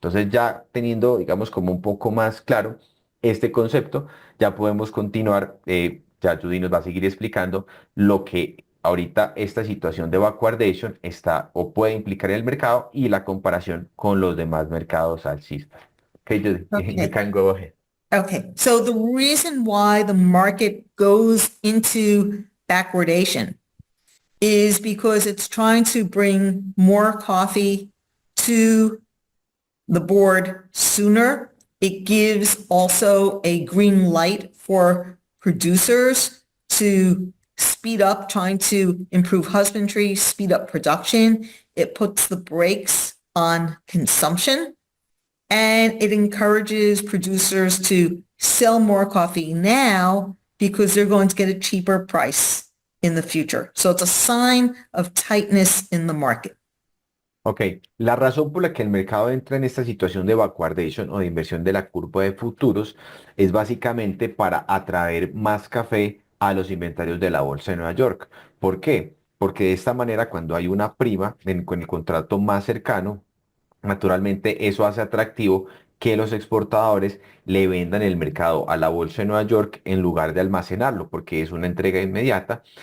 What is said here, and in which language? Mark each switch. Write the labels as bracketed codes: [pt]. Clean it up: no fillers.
[es] Entonces ya teniendo, digamos, como un poco más claro este concepto, ya podemos continuar, ya Judy nos va a seguir explicando lo que ahorita esta situación de backwardation está o puede implicar en el mercado y la comparación con los demás mercados alcistas. [en] Okay, Judy, you Okay. can go ahead. Okay. So the reason why the market goes into backwardation is because it's trying to bring more coffee to the board sooner. It gives also a green light for producers to speed up trying to improve husbandry, speed up production. It puts the brakes on consumption, and it encourages producers to sell more coffee now because they're going to get a cheaper price in the future. So it's a sign of tightness in the market. [es] Ok, la razón por la que el mercado entra en esta situación de backwardation o de inversión de la curva de futuros es básicamente para atraer más café a los inventarios de la bolsa de Nueva York. ¿Por qué? Porque de esta manera, cuando hay una prima con el contrato más cercano, naturalmente eso hace atractivo que los exportadores le vendan el mercado a la bolsa de Nueva York en lugar de almacenarlo, porque es una entrega inmediata.